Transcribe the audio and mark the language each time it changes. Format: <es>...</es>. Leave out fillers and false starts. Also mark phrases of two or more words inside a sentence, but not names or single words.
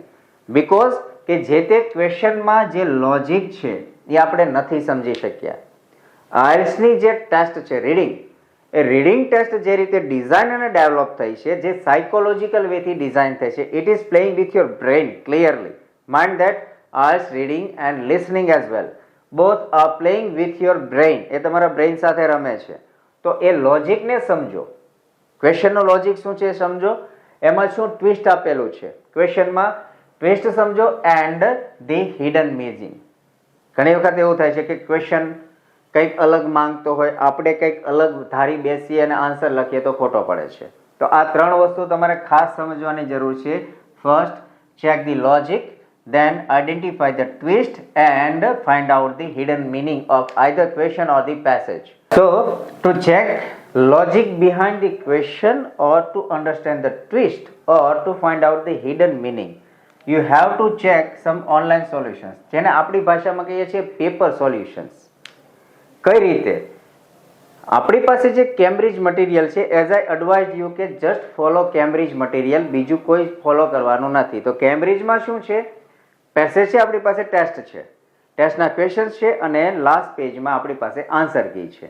<gu>બીકોઝ કે જે તે ક્વેશ્ચનમાં જે લોજિક છે એ આપણે નથી સમજી શક્યા. આઈએલ્સની જે ટેસ્ટ છે રીડિંગ, એ રીડિંગ ટેસ્ટ જે રીતે ડિઝાઇન અને ડેવલપ થઈ છે, જે સાયકોલોજીકલ વેથી ડિઝાઇન થઈ છે,</gu> <en>it is playing with your brain clearly. mind that IELTS reading and listening as well, both are playing with your brain.</en> <gu>એ તમારા બ્રેઇન સાથે રમે છે. તો એ લોજિકને સમજો, ક્વેશ્ચનનો લોજિક શું છે સમજો, એમાં શું ટ્વિસ્ટ આપેલું છે ક્વેશ્ચનમાં, ટ્વિસ્ટ સમજો,</gu> <en>and the hidden meaning.</en> <gu>ઘણી વખત એવું થાય છે કે ક્વેશ્ચન કંઈક અલગ માંગતો હોય, આપણે કંઈક અલગ ધારી બેસીએ અને આન્સર લખીએ તો ખોટો પડે છે. તો આ 3 વસ્તુ તમારે ખાસ સમજવાની જરૂર છે.</gu> <en>first, check the logic, then identify the twist and find out the hidden meaning of either question or the passage. So to check logic behind the question or to understand the twist or to find out the hidden meaning, you have to check some online solutions,</en> <gu>જેને આપણી ભાષામાં કહીએ છીએ</gu> <en>paper solutions.</en> <gu>કઈ રીતે? આપણી પાસે જે કેમ્બ્રિજ મટીરિયલ છે,</gu> <en>as I advise you</en> <gu>કે</gu> <en>just follow Cambridge material,</en> <gu>બીજું કોઈ ફોલો કરવાનું નથી. તો કેમ્બ્રિજમાં શું છે? પેસેજ છે, આપણી પાસે ટેસ્ટ છે, ટેસ્ટના ક્વેશ્ચન્સ છે, અને લાસ્ટ પેજમાં આપણી પાસે</gu> <en>answer key</en> <gu>છે.</gu>